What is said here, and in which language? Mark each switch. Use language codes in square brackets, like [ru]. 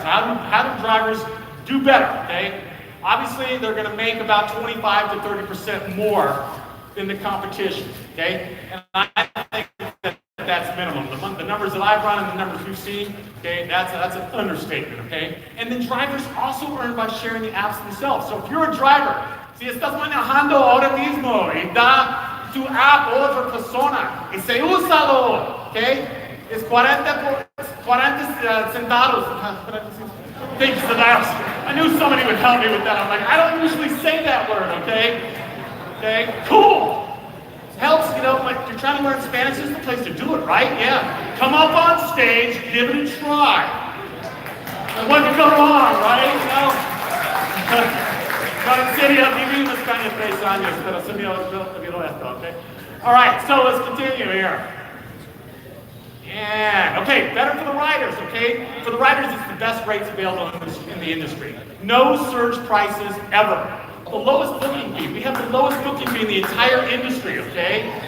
[en] How do drivers do better? Okay. Obviously, they're going to make about 25 to 30% more than the competition, okay? And I think that that's minimum. The numbers that I've run and the numbers we've seen, okay, that's an understatement, okay? And then drivers also earn by sharing the apps themselves. So if you're a driver, [es] si estás manejando ahora mismo y da tu app a otra persona y se úsalo, okay? Es 40 centavos. [en] Thanks to that. I knew somebody would help me with that. I'm like, I don't usually say that word, okay? Okay, cool. Helps, you know, like you're trying to learn Spanish, this is the place to do it, right? Yeah. Come up on stage, give it a try. And what could go wrong, right? You know? [es] No, en serio, vivimos España 3 años, pero se me olvidó esto, okay? [en] All right, so let's continue here. And, okay, better for the riders, okay? For the riders, it's the best rates available in the industry. No surge prices ever. The lowest booking fee. We have the lowest booking fee in the entire industry, okay?